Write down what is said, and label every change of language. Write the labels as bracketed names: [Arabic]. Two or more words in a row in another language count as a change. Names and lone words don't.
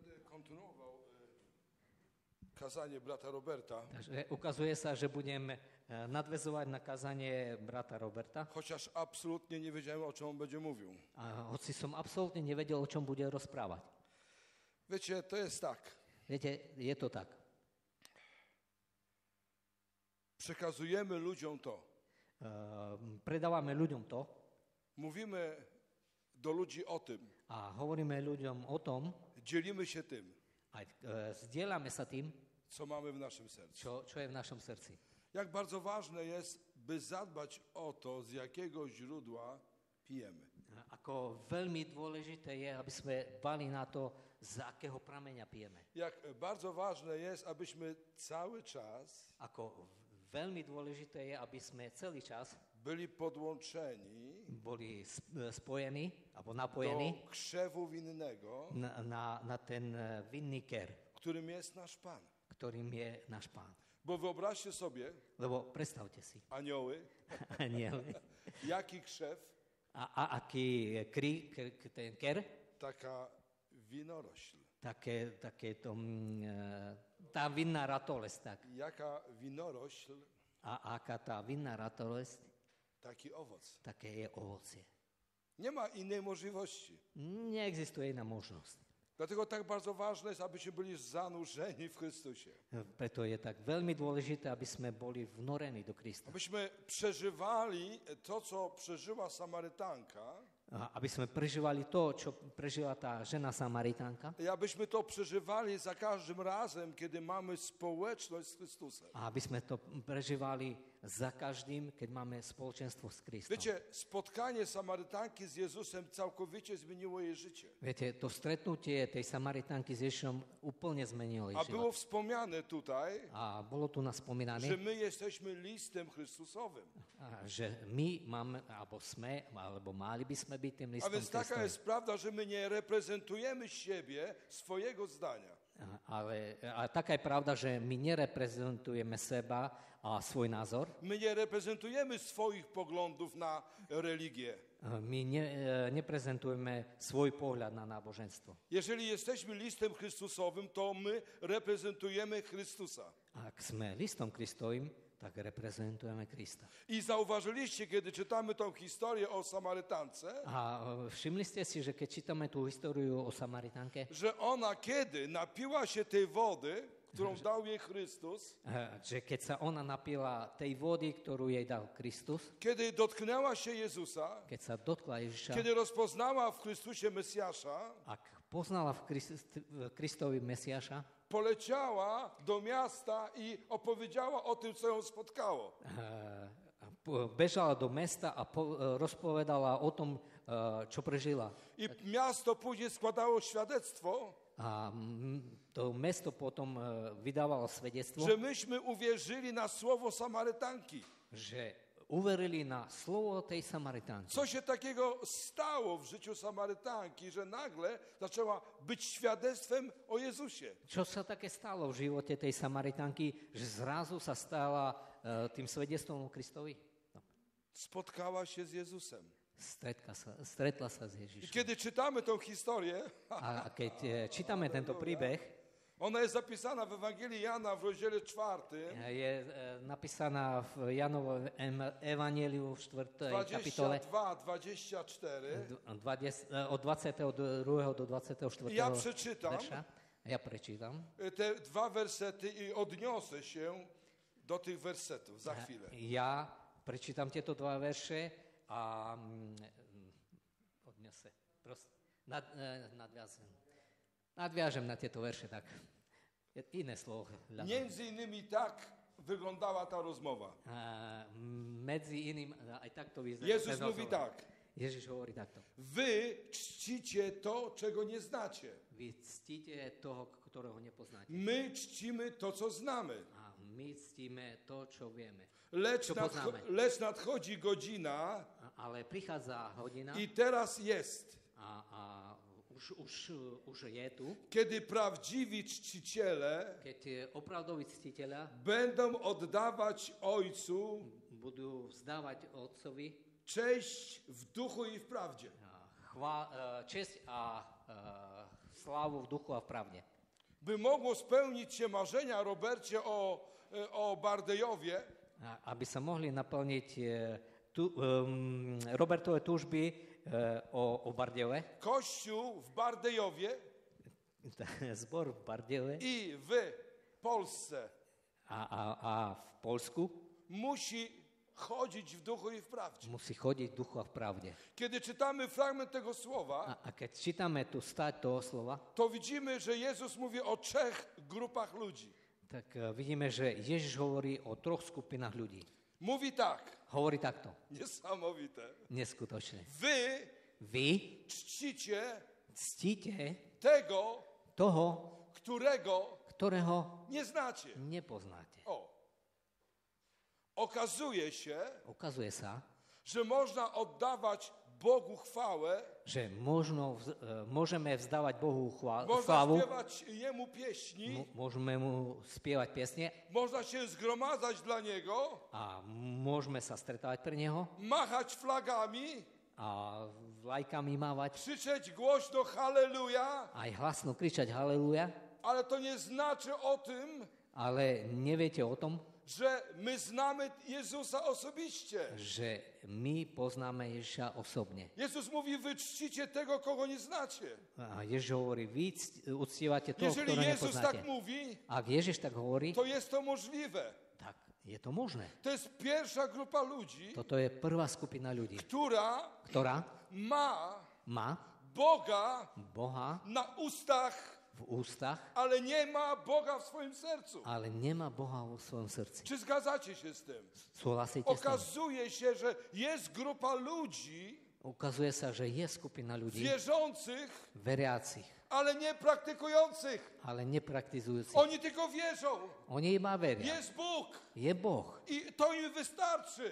[Polish] kontynuował kazanie brata Roberta. [Slovak] Takže ukazuje sa, že budem nadväzovať na kazanie brata Roberta. [Polish] Chociaż absolutnie nie wiedziałem, o czym on będzie mówił. [Slovak] A hoci som absolútne nevedel, o čom bude rozprávať. [Polish] Wiecie, to jest tak. [Slovak] Viete, je to tak. [Polish] Przekazujemy ludziom to. [Slovak] Predávame ľuďom to [Polish] Mówimy do ludzi o tym. [Slovak] a hovoríme ľuďom o tom, [Polish] Dzielimy się tym, [Slovak] a zdieľame sa tým, [Polish] co mamy w naszym sercu. [Slovak] čo je v našom srdci. [Polish] Jak bardzo ważne jest, by zadbać o to, z jakiego źródła pijemy. [Slovak] Ako veľmi dôležité je, aby sme dbali na to, z akého prameňa pijeme. [Polish] Jak bardzo ważne jest, abyśmy cały czas [Slovak] Ako veľmi dôležité je, aby sme celý čas [Polish] byli podłączeni [Slovak] boli spojení alebo napojení [Polish] do krzewu winnego, [Slovak] na ten vinný ker, [Polish] którym jest nasz Pan. [Slovak] ktorým je náš Pán. [Polish] Bo wyobraźcie sobie, [Slovak] Lebo predstavte si, [Polish] anioły, [Slovak] anieli, [Polish] jaki krzew, [Slovak] a aký ten ker, [Polish] taka winorośl. [Slovak] také to, tá vinná ratolesť, tak. [Polish] Jaka winorośl, [Slovak] A aká tá vinná ratolesť, [Polish] taki owoc. [Slovak] také je ovocie. [Polish] Nie ma innej możliwości. [Slovak] Neexistuje iná možnosť. [Polish] Dlatego tak bardzo ważne jest, abyśmy byli zanurzeni w Chrystusie. [Slovak] Preto je tak veľmi dôležité, aby sme boli vnorení do Krista. [Polish] Abyśmy przeżywali to, co przeżyła Samarytanka, [Slovak] Aby sme prežívali to, čo prežila tá žena Samaritánka. [Polish] i abyśmy to przeżywali za każdym razem, kiedy mamy społeczność z Chrystusem. [Slovak] A aby sme to prežívali za každým, keď máme spoločenstvo s Kristom. [Polish] Wiecie, spotkanie Samarytanki z Jezusem całkowicie zmieniło jej życie. [Slovak] Viete, to stretnutie tej Samaritánky s Ježišom úplne zmenilo jej [Polish] A było [Slovak] život. [Polish] wspomniane tutaj, [Slovak] A bolo tu nás że spomínané, [Polish] my jesteśmy listem Chrystusowym. [Slovak] že my máme, alebo mali by sme byť tým A listom [Polish] więc taka [Slovak] Kristovým. [Polish] jest prawda, że my nie reprezentujemy siebie, swojego zdania. [Slovak] Ale taká je pravda, že my nereprezentujeme seba a svoj názor. [Polish] My nie reprezentujemy swoich poglądów na religię. [Slovak] My neprezentujeme svoj pohľad na náboženstvo. [Polish] Jeżeli jesteśmy listem Chrystusowym, to my reprezentujemy Chrystusa. [Slovak] Ak sme listom Kristovým, tak reprezentujeme Krista. [Polish] I zauważyliście, kiedy czytamy tą historię o Samarytance, [Slovak] A všimli ste si, že keď čítame tú históriu o Samaritánke, [Polish] że ona kiedy napiła się tej wody, którą dał jej Chrystus, [Slovak] že keď sa ona napila tej vody, ktorú jej dal Kristus, [Polish] kiedy dotknęła się Jezusa, [Slovak] keď sa dotkla Ježiša, [Polish] kiedy rozpoznała w Chrystusie Mesjasza, [Slovak] ak poznala v Kristovi Mesiaša, [Polish] poleciała do miasta i opowiedziała o tym, co ją spotkało. [Slovak] bežala do mesta a rozpovedala o tom, čo prežila. [Polish] I miasto później składało świadectwo, [Slovak] A to mesto potom vydávalo svedectvo, [Polish] że myśmy uwierzyli na słowo Samarytanki. [Slovak] že uverili na slovo tej Samaritánky. [Polish] Co się takiego stało w życiu Samarytanki, że nagle zaczęła być świadectwem o Jezusie? [Slovak] Čo sa také stalo v živote tej Samaritánky, že zrazu sa stala tým svedectvom o Kristovi? [Polish] No. Spotkała się z Jezusem. [Slovak] Stretla sa s [Polish] I [Slovak] Ježišom. [Polish] kiedy czytamy tą historię, [Slovak] A keď čítame tento príbeh, [Polish] ona jest zapisana w Ewangelii Jana w rozdziale 4, [Slovak] je napísaná v Janovom Evangeliu v 4. kapitole 22-24. od 22. do 24. [Polish] Ja przeczytam. [Slovak] verša. Ja prečítam. [Polish] Te dwa wersety i odniosę się do tych wersetów za chwilę. [Slovak] Ja prečítam tieto dva verše a nadviažem na tieto verše, tak iné slovo. [Polish] Między innymi tak wyglądała ta rozmowa. [Slovak] Medzi iným, aj takto vyzerá. [Polish] Jezus mówi tak. [Slovak] Ježiš hovorí takto. [Polish] Wy czcicie to, czego nie znacie. [Slovak] Vy ctíte toho, ktorého nepoznáte. [Polish] My czcimy to, co znamy. [Slovak] A my ctíme to, čo vieme. [Polish] Lecz nadchodzi godzina [Slovak] Ale prichádza hodina [Polish] i teraz jest, [Slovak] a už je tu, [Polish] kiedy prawdziwi czciciele [Slovak] keď opravdoví ctiteľa [Polish] będą oddawać Ojcu [Slovak] budú vzdávať Otcovi [Polish] cześć w duchu i w prawdzie. [Slovak] česť a slávu v duchu a v pravde. [Polish] by mogło spełnić się marzenia Robercie o Bardejowie, [Slovak] aby sa mohli naplniť Robertove túžby o Bardejove, [Polish] Kościół w Bardejowie [Slovak] zbor v Bardejove [Polish] i w Polsce [Slovak] a v Polsku [Polish] musi chodzić w duchu i w prawdzie. [Slovak] musí chodiť v duchu a v pravde. [Polish] Kiedy czytamy fragment tego słowa, [Slovak] A keď čítame tú stať toho slova, [Polish] to widzimy, że Jezus mówi o 3 grupach ludzi. [Slovak] tak vidíme, že Ježiš hovorí o 3 skupinách ľudí. [Polish] Mówi tak, [Slovak] Hovorí takto, [Polish] niesamowite. [Slovak] neskutočne. [Polish] Wy [Slovak] Vy [Polish] czcicie [Slovak] toho, [Polish] tego, którego [Slovak] ktorého [Polish] nie znacie. [Slovak] nepoznáte. [Polish] Okazuje się, [Slovak] Ukazuje sa, [Polish] że można oddawać Bogu chwałę, [Slovak] že môžeme vzdávať Bohu [Polish] można [Slovak] chválu, [Polish] śpiewać Jemu pieśni, [Slovak] môžeme mu spievať piesne [Polish] można się zgromadzać dla Niego, [Slovak] a môžeme sa stretávať pre Neho [Polish] machać flagami, [Slovak] a vlajkami mávať, [Polish] krzyczeć głośno halleluja, [Slovak] aj hlasno kričať haleluja, [Polish] ale to nie znaczy o tym, [Slovak] ale neviete o tom, [Polish] że my znamy Jezusa osobiście. [Slovak] že my poznáme Ježiša osobne. [Polish] Jezus mówi, wy czcicie tego, kogo nie znacie. [Slovak] A Ježiš hovorí, vy uctievate toho, [Polish] Jeżeli [Slovak] ktorého [Polish] Jezus [Slovak] nepoznáte. [Polish] tak mówi, [Slovak] Ak Ježiš tak hovorí, [Polish] to jest to możliwe. [Slovak] tak je to možné. [Polish] To jest pierwsza grupa ludzi, [Slovak] Toto je prvá skupina ľudí, ktorá má [Polish] Boga [Slovak] Boha [Polish] na ustach, [Slovak] v ústach, [Polish] ale nie ma Boga w swoim sercu. [Slovak] ale nemá Boha vo svojom srdci. [Polish] Czy zgadzacie się z tym? [Slovak] Súhlasíte s tým? [Polish] Okazuje się, że jest grupa ludzi [Slovak] Ukazuje sa, že je skupina ľudí, [Polish] wierzących, [Slovak] veriacich, [Polish] ale nie praktykujących. [Slovak] ale nepraktizujúcich. [Polish] Oni tylko wierzą. [Slovak] Oni iba veria. [Polish] Jest Bóg [Slovak] Je Boh. [Polish] i to im wystarczy.